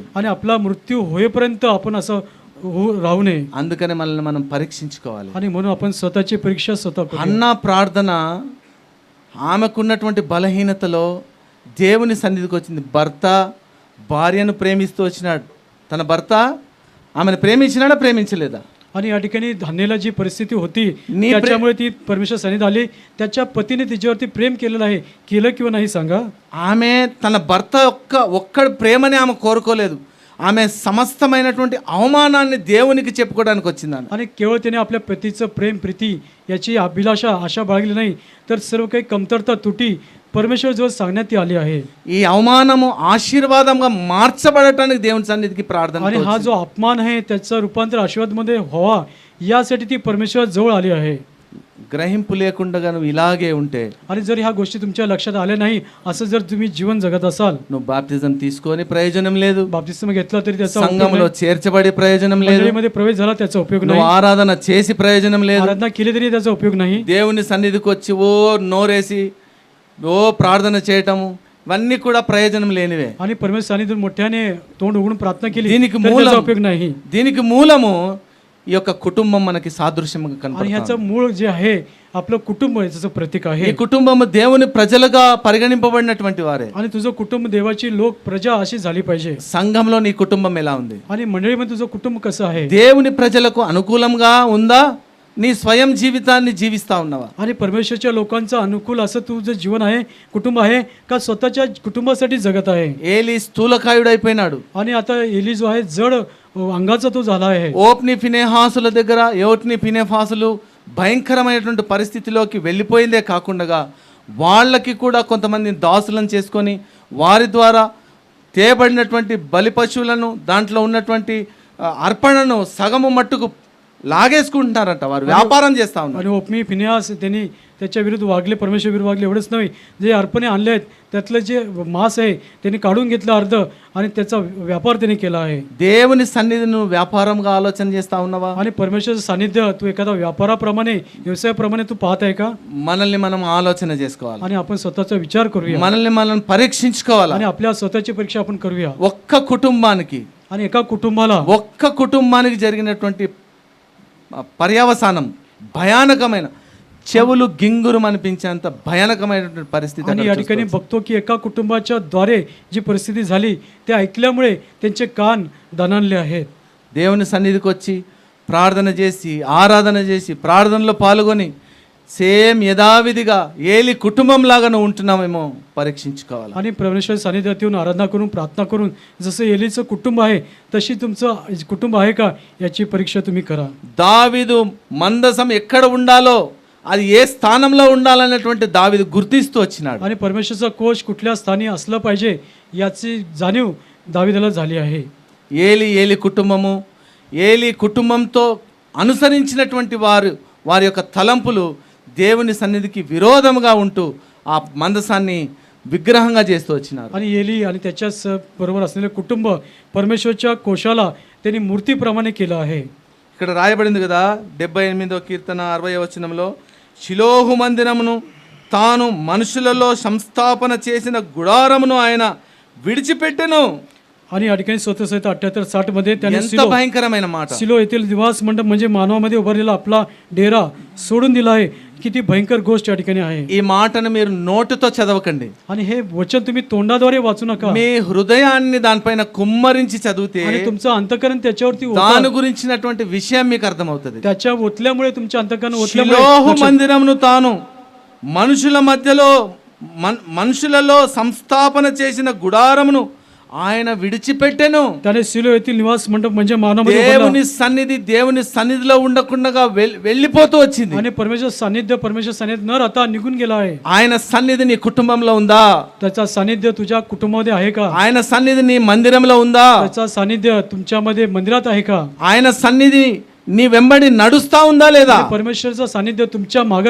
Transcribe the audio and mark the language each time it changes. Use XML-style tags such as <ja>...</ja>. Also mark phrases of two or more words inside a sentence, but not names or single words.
<mr>आणि आपला मृत्यू होईपर्यंत आपण असं राहू नये.</mr> <te>అందుకనే మనల్ని మనం పరీక్షించుకోవాలి.</te> <mr>आणि म्हणून आपण स्वतःची परीक्षा स्वतः करूया.</mr> <te>అన్నా ప్రార్థన ఆమెకున్నటువంటి బలహీనతలో దేవుని సన్నిధికి వచ్చింది. భర్త భార్యను ప్రేమిస్తూ వచ్చినాడు. తన భర్త ఆమెను ప్రేమించినాడా, ప్రేమించలేదా?</te> <mr>आणि या ठिकाणी धान्याला जी परिस्थिती होती नी त्याच्यामुळे ती परमेश्वर सन्निधी आली. त्याच्या पतीने तिच्यावरती प्रेम केलेलं आहे, केलं किंवा नाही सांगा.</mr> <te>ఆమె తన భర్త ఒక్కడి ప్రేమని ఆమె కోరుకోలేదు. ఆమె సమస్తమైనటువంటి అవమానాన్ని దేవునికి చెప్పుకోవడానికి వచ్చిందని.</te> <mr>आणि केवळ त्याने आपल्या पतीचं प्रेम, प्रीती याची अभिलाषा, आशा बाळगली नाही, तर सर्व काही कमतरता, तुटी परमेश्वर जवळ सांगण्यात ती आली आहे.</mr> <te>ఈ అవమానము ఆశీర్వాదంగా మార్చబడటానికి దేవుని సన్నిధికి ప్రార్థన.</te> <mr>आणि हा जो अपमान आहे त्याचं रूपांतर आशीर्वादमध्ये व्हावा यासाठी ती परमेश्वर जवळ आली आहे.</mr> <te>గ్రహింపు లేకుండా నువ్వు ఇలాగే ఉంటే,</te> <mr>आणि जर ह्या गोष्टी तुमच्या लक्षात आल्या नाही, असं जर तुम्ही जीवन जगत असाल,</mr> <te>నువ్వు బాప్తిజం తీసుకొని ప్రయోజనం లేదు,</te> <mr>बाप्तिस्म घेतला तरी त्याचा उपयोग</mr> <te>సంఘంలో</te> <mr>नाही,</mr> <te>చేర్చబడి ప్రయోజనం లేదు,</te> <mr>मंडळीमध्ये प्रवेश झाला त्याचा उपयोग</mr> <te>నువ్వు</te> <mr>नाही,</mr> <te>ఆరాధన చేసి ప్రయోజనం లేదు,</te> <mr>आराधना केली तरी त्याचा उपयोग नाही.</mr> <te>దేవుని సన్నిధికి వచ్చి ఓ నోరేసి ఓ ప్రార్థన చేయటము ఇవన్నీ కూడా ప్రయోజనం లేనివే.</te> <mr>आणि परमेश्वर सानिध्यातून मोठ्याने तोंड उघडून प्रार्थना केली</mr> <te>దీనికి</te> <mr>तरी</mr> <te>మూలం,</te> <mr>त्याचा उपयोग नाही.</mr> <te>దీనికి మూలము ఈ యొక్క కుటుంబం మనకి సాదృశ్యంగా</te> <mr>आणि</mr> <te>కనపడుతుంది.</te> <mr>ह्याचं मूळ जे आहे आपलं कुटुंब आहे, त्याचं प्रतीक</mr> <te>ఈ</te> <mr>आहे.</mr> <te>కుటుంబము దేవుని ప్రజలుగా పరిగణింపబడినటువంటి వారే.</te> <mr>आणि तुझं कुटुंब देवाची लोक प्रजा अशी झाली पाहिजे.</mr> <te>సంఘంలో నీ కుటుంబం ఎలా ఉంది?</te> <mr>आणि मंडळीमध्ये तुझं कुटुंब कसं आहे?</mr> <te>దేవుని ప్రజలకు అనుకూలంగా ఉందా, నీ స్వయం జీవితాన్ని జీవిస్తా ఉన్నావా?</te> <mr>आणि परमेश्वरच्या लोकांचं अनुकूल असं तुझं जीवन आहे, कुटुंब आहे का स्वतःच्या कुटुंबासाठी जगत आहे?</mr> <te>ఏలి స్థూలకాయుడైపోయినాడు.</te> <mr>आणि आता एली जो आहे जड अंगाचा तो झाला आहे.</mr> <te>ఓప్ని ఫినెహాసుల దగ్గర యోట్ని ఫినెహాసులు భయంకరమైనటువంటి పరిస్థితిలోకి వెళ్ళిపోయిందే కాకుండా వాళ్ళకి కూడా కొంతమంది దాసులను చేసుకొని వారి ద్వారా తేబడినటువంటి బలి పశువులను దాంట్లో ఉన్నటువంటి అర్పణను సగము మట్టుకు లాగేసుకుంటున్నారట. వారు వ్యాపారం చేస్తా ఉన్నారు.</te> <mr>आणि ओपमी फिनेहास त्यांनी त्याच्या विरुद्ध वागले, परमेश्वर विरुद्ध वागले. एवढंच नव्हे, जे अर्पणे आणले आहेत त्यातलं जे मांस आहे त्यांनी काढून घेतलं अर्ध आणि त्याचा व्यापार त्यांनी केला आहे.</mr> <te>దేవుని సన్నిధిని నువ్వు వ్యాపారంగా ఆలోచన చేస్తా ఉన్నావా?</te> <mr>आणि परमेश्वराचं सानिध्य तू एखादा व्यापाराप्रमाणे, व्यवसायाप्रमाणे तू पाहत आहे का?</mr> <te>మనల్ని మనం ఆలోచన చేసుకోవాలి.</te> <mr>आणि आपण स्वतःचा विचार करूया</mr> <te>మనల్ని మనం పరీక్షించుకోవాలి.</te> <mr>आणि आपल्या स्वतःची परीक्षा आपण करूया.</mr> <te>ఒక్క కుటుంబానికి</te> <mr>आणि एका कुटुंबाला</mr> <te>జరిగినటువంటి పర్యవసానం భయానకమైన, చెవులు గింగురు అనిపించేంత భయానకమైనటువంటి పరిస్థితి.</te> <mr>आणि या ठिकाणी बघतो की एका कुटुंबाच्या द्वारे जी परिस्थिती झाली ते ऐकल्यामुळे त्यांचे कान दणाणले आहेत.</mr> <te>దేవుని సన్నిధికి వచ్చి ప్రార్థన చేసి ఆరాధన చేసి ప్రార్థనలో పాల్గొని సేమ్ యథావిధిగా ఏలి కుటుంబం లాగా నువ్వు ఉంటున్నామేమో పరీక్షించుకోవాలి.</te> <mr>आणि परमेश्वर सानिध्यात येऊन आराधना करून प्रार्थना करून जसं एलीचं कुटुंब आहे तशी तुमचं कुटुंब आहे का याची परीक्षा तुम्ही करा.</mr> <te>దావీదు మందసం ఎక్కడ ఉండాలో అది ఏ స్థానంలో ఉండాలనేటువంటి దావీదు గుర్తిస్తూ వచ్చినాడు.</te> <mr>आणि परमेश्वरचा कोश कुठल्या स्थानी असलं पाहिजे याची जाणीव दावीदाला झाली आहे.</mr> <te>ఏలి కుటుంబము, ఏలి కుటుంబంతో అనుసరించినటువంటి వారి యొక్క తలంపులు దేవుని సన్నిధికి విరోధముగా ఉంటూ ఆ మందసాన్ని విగ్రహంగా చేస్తూ వచ్చినారు.</te> <mr>आणि एली आणि त्याच्या बरोबर असलेले कुटुंब परमेश्वरच्या कोशाला त्यांनी मूर्तीप्रमाणे केलं आहे.</mr> <te>ఇక్కడ రాయబడింది కదా 78వ కీర్తన 60వ వచనంలో, షిలోహు మందిరమును తాను మనుషులలో సంస్థాపన చేసిన గుడారమును ఆయన విడిచిపెట్టెను.</te> <mr>आणि या ठिकाणी 78-60 मध्ये त्याने</mr> <te>ఎంత భయంకరమైన మాట.</te> <mr>सिलो येथील निवास मंडप म्हणजे मानवामध्ये उभारलेला आपला डेरा सोडून दिला आहे. किती भयंकर गोष्ट या ठिकाणी आहे.</mr> <te>ఈ మాటను మీరు నోటితో చదవకండి.</te> <mr>आणि हे वचन तुम्ही तोंडाद्वारे वाचू नका.</mr> <te>మీ హృదయాన్ని దానిపైన కుమ్మరించి చదివితే</te> <mr>आणि तुमचं अंतःकरण त्याच्यावरती</mr> <te>దాని గురించినటువంటి విషయం మీకు అర్థమవుతుంది.</te> <mr>त्याच्या ओतल्यामुळे तुमच्या अंतःकरण</mr> <te>షిలోహు మందిరమును తాను మనుషులలో సంస్థాపన చేసిన గుడారమును ఆయన విడిచిపెట్టెను.</te> <mr>त्याने सिलो येथील निवास मंडप म्हणजे मानवामध्ये</mr> <te>దేవుని సన్నిధిలో ఉండకుండా వెళ్ళిపోతూ వచ్చింది.</te> <mr>आणि परमेश्वर सानिध्य न राहता निघून गेला आहे.</mr> <te>ఆయన సన్నిధి నీ కుటుంబంలో ఉందా?</te> <mr>त्याचा सानिध्य तुझ्या कुटुंबामध्ये आहे का?</mr> <te>ఆయన సన్నిధి నీ మందిరంలో ఉందా?</te> <mr>त्याचा सानिध्य तुमच्यामध्ये मंदिरात आहे का?</mr> <te>ఆయన సన్నిధి నీ వెంబడి నడుస్తా ఉందా లేదా?</te> <mr>परमेश्वरचं सानिध्य तुमच्या मागे</mr>